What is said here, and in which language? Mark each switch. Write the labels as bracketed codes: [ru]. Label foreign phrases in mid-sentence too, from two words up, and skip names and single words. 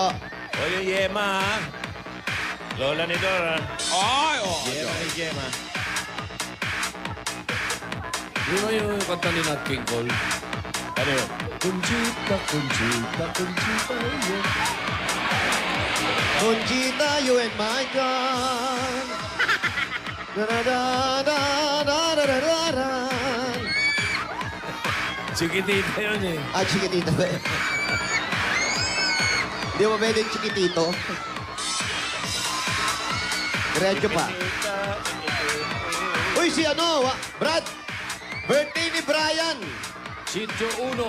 [tl] O yung Yema, ha? Lola ni Dora. Ay, oh. Yema ni Yema. Di ba yung kanta ni Nat King Cole? Ano yun? Conchita, Conchita, Conchita, yun. Conchita, [en] you and my God. Da-da-da-da-da-da-da-da. [tl] Chiquitita yun eh. Ah, chiquitito ba? Hindi mo pwedeng chiquitito. Diretso pa. Uy, si ano? Brad! Birthday ni Brian! Sitio Uno.